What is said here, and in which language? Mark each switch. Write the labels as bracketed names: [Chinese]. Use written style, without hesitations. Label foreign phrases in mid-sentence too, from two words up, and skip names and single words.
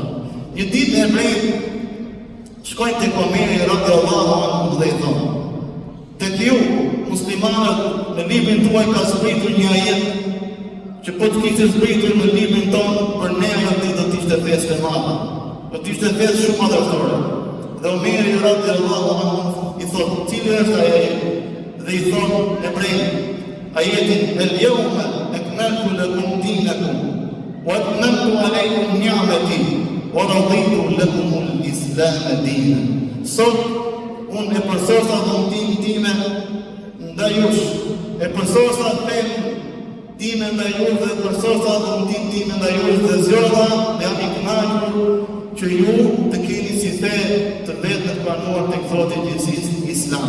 [Albanian] Një ditë e hebrejt shkojnë tek Omeri [Arabic] رضي الله عنه [Albanian] dhe i thonë: Tek ju, muslimanët, në librin tuaj ka zbritur një ajet që po të kishte zbritur në librin tonë, për ne ajo ditë do të ishte festë e madhe. Do të ishte festë shumë madhështore. Dhe Omeri [Arabic] رضي الله عنه [Albanian] i thotë, cili është ai ajet? Dhe i thonë hebrejt, ajetin [Arabic] اليوم أكملت لكم دينكم وأتممت عليكم نعمتي ورضيت لكم الإسلام دينا. [Albanian] Sot unë e përsosa dhuntin time ndaj jush, e përsosa fenë time ndaj jush dhe përsosa dhuntin time ndaj jush dhe zgjodha dhe jam i kënaqur që ju të keni si fe të vetë të pranuar tek Zoti i gjithësisë Islam.